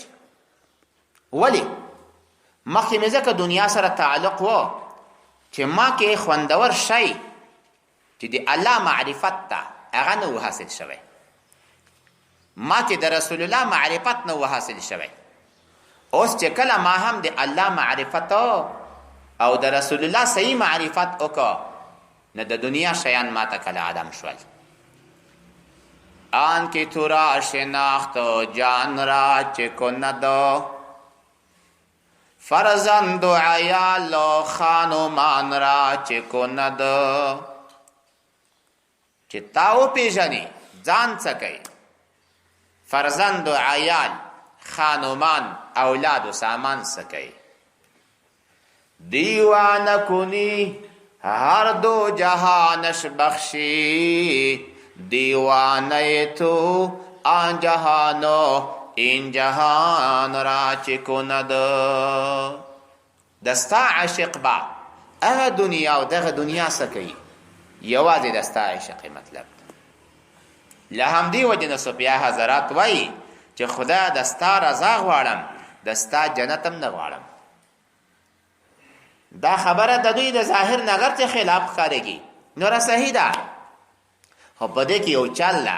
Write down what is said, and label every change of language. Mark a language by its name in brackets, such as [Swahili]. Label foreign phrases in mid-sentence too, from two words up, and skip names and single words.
[Pashto] ولی مخکې مې ځکه دنیا سره تعلق و چې ما کې خوندور شی چې د الله معرفت ته هغه نه و حاصل شوی، ما کې د رسول الله معرفت نه و حاصل شوی. اوس چې کله ما هم د الله معرفت او د رسول الله صحیح معرفت وکړه، نه د دنیا شیان ما ته کله عدم شول. [Persian] آن کی تو را شناخت جان را چه کند، فرزند و عیال و خانمان را چه کند. [Pashto] چه تاو پیژنی ځان څه کوي، [Persian] فرزند و عیال خانمان اولاد و سامان [Pashto] څه کوي. [Persian] دیوانه کنی هر دو جهانش بخشی، دیوانه تو آن جهانو این جهان را چه کند. [Pashto] دستا عاشق با اغه دنیا و دغه دنیا څه کوي، یوازې دستا عاشق مطلب ده. له همدې وجې نه صوفیا حضرات وایي چې خدا دستا رضا غواړم، دستا جنت هم نه غواړم. دا خبره د دوی د ظاهر نظر ته خلاف ښکارېږي، نوره صحیح ده، خو په دې کې یو چل ده.